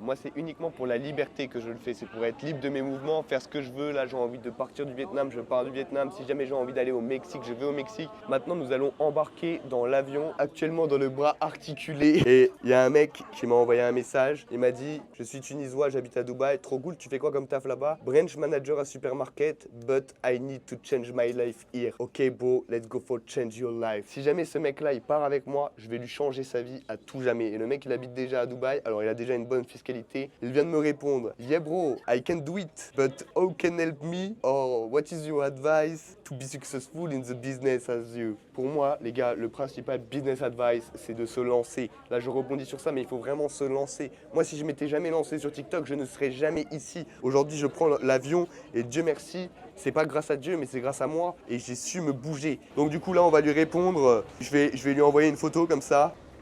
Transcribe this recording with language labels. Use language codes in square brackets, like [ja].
[fr] Moi, c'est uniquement pour la liberté que je le fais. C'est pour être libre de mes mouvements, faire ce que je veux. Là, j'ai envie de partir du Vietnam, je pars du Vietnam. Si jamais j'ai envie d'aller au Mexique, je vais au Mexique. Maintenant, nous allons embarquer dans l'avion, actuellement dans le bras articulé. Et il y a un mec qui m'a envoyé un message. Il m'a dit, je suis tunisois, j'habite à Dubaï. Trop cool, tu fais quoi comme taf là-bas? [en] Branch manager à supermarket, but I need to change my life here. Ok, bro, let's go for change your life. [fr] Si jamais ce mec-là, il part avec moi, je vais lui changer sa vie à tout jamais. Et le mec, il habite déjà à Dubaï, alors il a déjà une bonne fiscalité. Il vient de me répondre, [en] yeah bro, I can do it, but how can help me? Or what is your advice to be successful in the business as you? [fr] Pour moi, les gars, le principal business advice, c'est de se lancer. Là, je rebondis sur ça, mais il faut vraiment se lancer. Moi, si je m'étais jamais lancé sur TikTok, je ne serais jamais ici. Aujourd'hui, je prends l'avion et Dieu merci, c'est pas grâce à Dieu, mais c'est grâce à moi et j'ai su me bouger. Donc du coup, là, on va lui répondre. Je vais lui envoyer une photo comme ça.